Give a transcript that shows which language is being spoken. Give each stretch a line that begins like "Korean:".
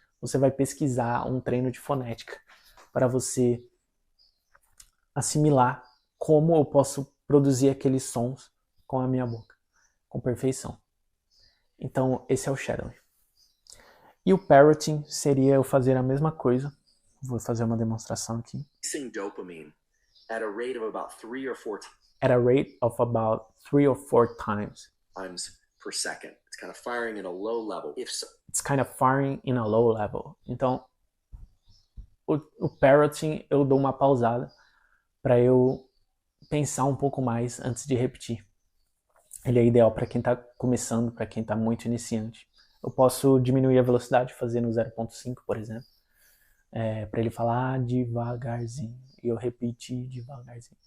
Portuguese: Você vai pesquisar um treino de fonética para você assimilar como eu posso produzir aqueles sons com a minha boca, com perfeição. Então, esse é o shadowing. E o parroting seria eu fazer a mesma coisa. Vou fazer uma demonstração aqui.
English: Dopamine at a rate of about 3 or 4 times per second. It's kind of firing in a low level. It's kind of firing in a low level.
Portuguese: Então, o parroting eu dou uma pausada para eu pensar um pouco mais antes de repetir. Ele é ideal para quem está começando, para quem está muito iniciante. Eu posso diminuir a velocidade, fazer no 0.5, por exemplo, para ele falar devagarzinho e eu repetir devagarzinho.